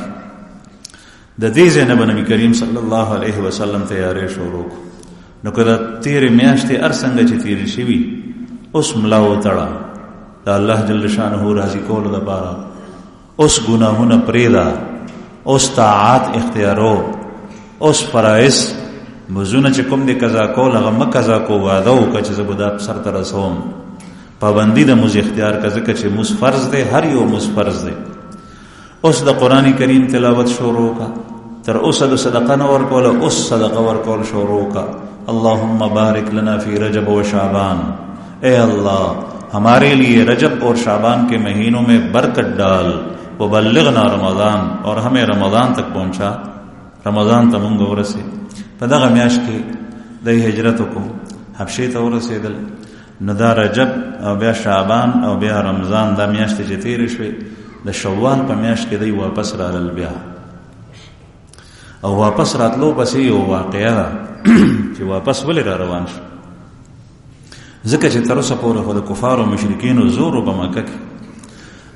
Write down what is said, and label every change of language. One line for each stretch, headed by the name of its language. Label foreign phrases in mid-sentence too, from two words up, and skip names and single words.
Pashto: د دې ځای نه نبی کریم صلی الله علیه وسلم تیارې شروع نو کله تیرې میاشتې هر څنګه چې تیرې شوي اوس ملا وتړه د الله جل شانه راضي کولو لپاره، اوس ګناهونه پرېږده، اوس طاعات اختیارو، اوس فرایض مزونه چې کوم دې قضا کول هغه مه قضا کو، واده وکړه چې زه به دا سرته رسوم، پابندي د مونځ اختیار کړه ځکه چې مونځ فرض دی، هر یو مونځ فرض دی. اوس د قرآن کریم تلاوت شروع کړه، تر اوسه د صدقه نه ورکوله اوس صدقه ورکول شروع کړه،
Arabic: اللهم بارک لنا فی رجب و شعبان،
Urdu: اے اللہ ہمارے لیے رجب اور شعبان کے مہینوں میں برکت ڈال،
Arabic: وبلغنا رمضان،
Urdu: اور ہمیں رمضان تک پہنچا،
Pashto: رمضان ته مونږ ورسې. په دغه میاشت کې د هجرت کو حبشې ته ورسېدل، نو دا رجب او بیا شعبان او بیا رمضان دا میاشتې چې تېرې شوې، د شوال په میاشت کې دی واپس رالل بیا. او واپس راتلو پسې یو واقعه ده چې واپس ولې را روان شو، ځکه چې تر اوسه پورې خو د کفارو مشرکینو زور و په مکه کې.